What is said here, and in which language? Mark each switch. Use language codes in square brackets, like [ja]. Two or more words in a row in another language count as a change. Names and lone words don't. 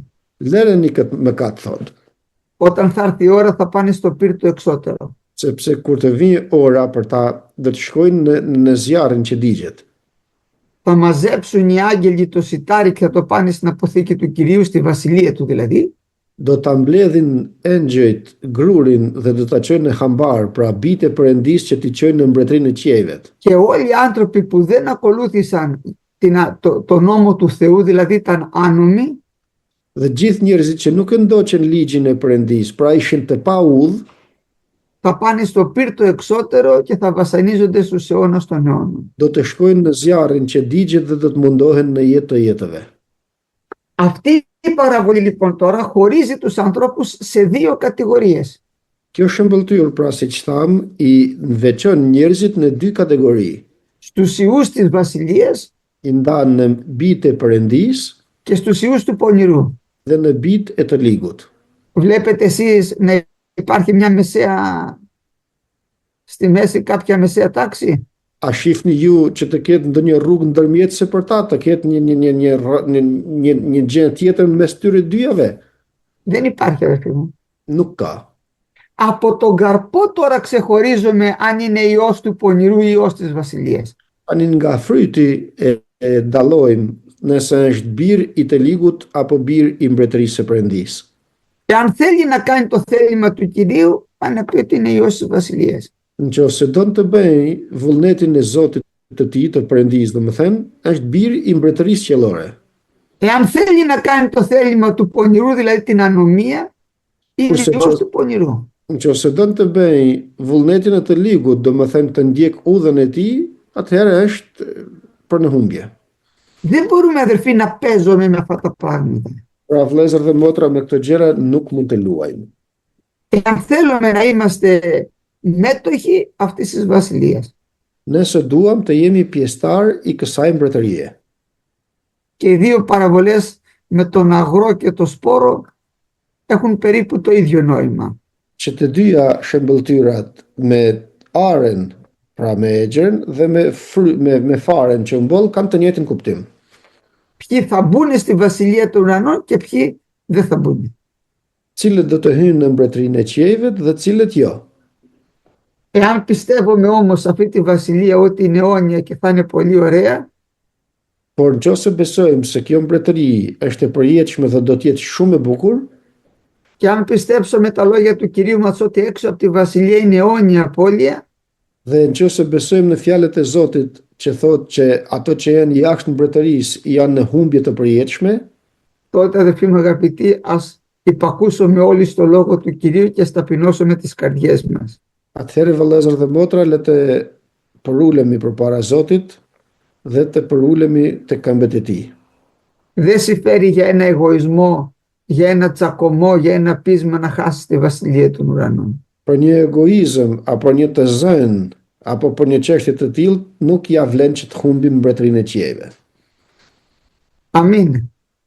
[sq] Lëreni këtë mëkat, thot. [el] Όταν θα έρθει η ώρα θα πάνε στο πύρτο εξώτερο. [sq] Sepse kur të vijë ora për ta, do të shkojnë në zjarrin që digjet. [el] Θα μαζέψουν οι άγγελοι το σιτάρι και θα το πάνε στην αποθήκη του Κυρίου, στη βασιλεία του δηλαδή. [sq] Do ta mbledhin engjëjt grurin dhe do ta çojnë në hambar, pra bitë e Perëndis që t'i çojnë në mbretërinë e qiejvet. [el] Και όλοι οι άνθρωποι που δεν ακολούθησαν το νόμο του Θεού, δηλαδή ήταν άνομοι, [sq] Dhe gjithë njerëzit që nuk e ndoqën ligjin e Perëndis, pra ishin të paudhë, [el] θα πάνε στο πύρτο εξώτερο και θα βασανίζονται στους αιώνας των αιώνων. [sq] do të shkojnë në zjarrin që digjet dhe do të mundohen në jetë të jetëve. [el] Αυτή η παραβολή λοιπόν τώρα χωρίζει τους ανθρώπους σε δύο κατηγορίες. [sq] Kjo shëmbëltyr, pra siç tham, i veçon njerëzit në dy kategori. [el] Στους ιούς της βασιλείας [sq] I ndan në bitë e Perëndis [el] και στους ιούς του πονηρού. [sq] dhe në bitë e të ligut. [el] Βλέπετε εσείς να υπάρχει μια μεσαία, στη μέση κάποια μεσαία τάξη? [sq] A shifni ju që të ketë ndonjë rrugë ndërmjetëse për ta, të ketë një gjë tjetër mes tyre dyjave? [el] Δεν υπάρχει, αδερφοί μου. [sq] Nuk ka. [el] Από τον καρπό τώρα ξεχωρίζουμε αν είναι ιός του πονηρού ή ιός της βασιλείας. [sq] Tani nga fryti e dallojmë nëse është bir i të ligut apo bir i mbretërisë së Perëndis. [el] Εάν θέλει να κάνει το θέλημα του Κυρίου, πάνε να πει ότι είναι ιός της βασιλείας. [sq] Nëse don të bëj vullnetin e Zotit të tij, të Perëndis, domethënë, është bir i mbretërisë qiellore. [el] Εάν θέλει να κάνει το θέλημα του πονηρού, δηλαδή την ανομία, είναι ιός του πονηρού. [sq] Nëse don të bëj vullnetin e të ligut, domethënë të ndjek udhën e tij, atëherë është për në humbje. [el] Δεν μπορούμε, αδερφοί, να παίζουμε με αυτά τα πράγματα. [sq] Pra vëllezër dhe motra, me këto gjëra nuk mund të luajmë. [el] Εάν θέλουμε να είμαστε μέτοχοι αυτής της βασιλείας. [sq] Nëse duam të jemi pjesëtar i kësaj mbretërie. [el] Και οι δύο παραβολές με τον αγρό και το σπόρο έχουν περίπου το ίδιο νόημα. [sq] Që të dyja shembëltyrat me aren, pra me egjen, dhe me faren që mboll kanë të njëjtin kuptim. [el] Ποιοι θα μπουν στη βασιλεία των ουρανών και ποιοι δεν θα μπουν. [sq] Cilët do të hynë në mbretërinë e qiejve dhe cilët jo. [el] Εάν πιστεύουμε όμως αυτή τη βασιλεία ότι είναι αιώνια και θα είναι πολύ ωραία, [sq] Por nëse besojmë se kjo mbretëri është e përjetshme dhe do të jetë shumë e bukur, [el] και αν πιστέψουμε τα λόγια του Κυρίου μας ότι έξω από τη βασιλεία είναι αιώνια απώλεια, [sq] dhe nëse besojmë në fjalët e Zotit që thotë që ato që janë jashtë mbretërisë janë në humbje të përjetshme, [el] τότε αδελφοί μου αγαπητοί, ας υπακούσουμε όλοι στο λόγο του Κυρίου και ας ταπεινώσουμε τις καρδιές μας. [sq] atëherë vëllezër dhe motra le të përulemi përpara Zotit dhe të përulemi te këmbët e Tij. [el] Δεν συμφέρει για ένα εγωισμό, για ένα τσακωμό, για ένα πείσμα να χάσει τη βασιλεία των ουρανών. [sq] Për një egoizëm apo një të zënë apo për një çështje të tillë nuk ja vlen që të humbim mbretërinë e qiejve. [el] Αμήν.